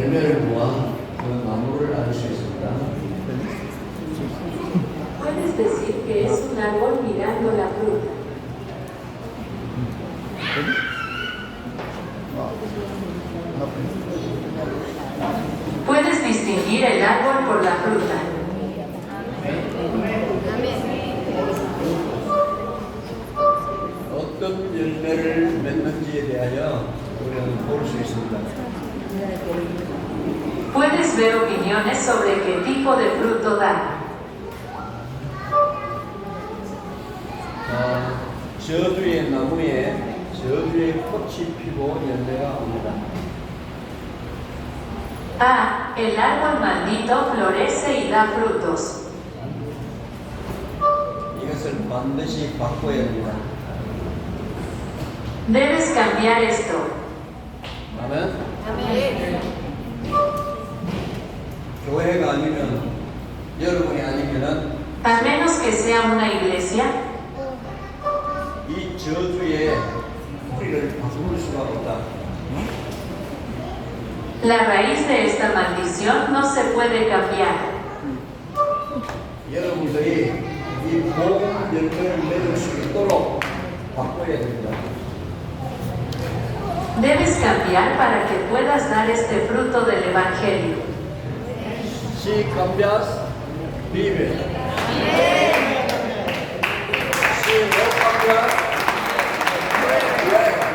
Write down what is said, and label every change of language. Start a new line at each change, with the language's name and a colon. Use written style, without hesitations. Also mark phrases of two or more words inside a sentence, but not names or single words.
Korean: 열매를 보아 그 나무를 알 수 있습니다.
Spanish: Puedes decir que es un árbol mirando la fruta. Puedes distinguir el árbol por la fruta.
Korean: 어떤 열매를 맺는지에 대하여 우리는 볼 수 있습니다.
Spanish: Puedes ver opiniones sobre qué tipo de fruto da.
Korean: 저주의 나무에 저주의 꽃이 피고 열매가 옵니다.
Spanish: Ah, el árbol maldito florece y da frutos.
Korean: 이것을 반드시 바꿔야 합니다.
Spanish: Debes cambiar esto.
Korean: 아멘. 교회가 아니면 여러분이 아니면은
Spanish: A menos que sea una iglesia,
Korean: 이 저주의 뿌리를 바꿀 수가 없다.
Spanish: la raíz de esta maldición no se puede cambiar.
Korean: 여러분들이 이 복음 열매를 맺을 수 있도록 바꿔야 됩니다.
Spanish: Debes cambiar para que puedas dar este fruto del Evangelio. Si cambias, vive. Si no cambias, muere.